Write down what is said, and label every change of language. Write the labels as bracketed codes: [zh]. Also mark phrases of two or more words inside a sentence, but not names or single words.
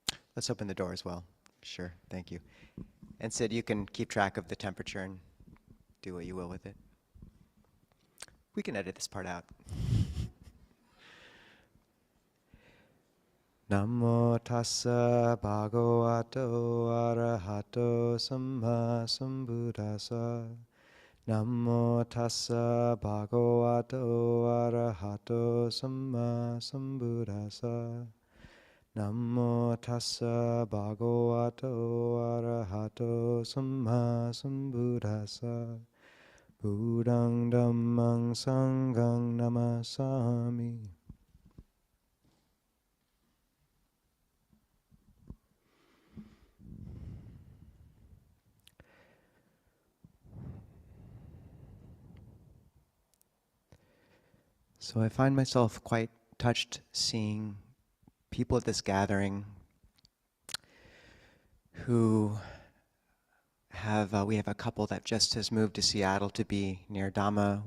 [en] Let's open the door as well. Sure, thank you. And Sid, you can keep track of the temperature and do what you will with it. We can edit this part out. [pi] Namo tassa bhagavato arahato samma sambuddhassa. Namo tassa bhagavato arahato samma sambuddhassa. Namo tassa bhagavato arahato samma sambuddhassa. Buddhang dhammang sanghang namasami. [en] So I find myself quite touched seeing people at this gathering who we have a couple that just has moved to Seattle to be near Dhamma.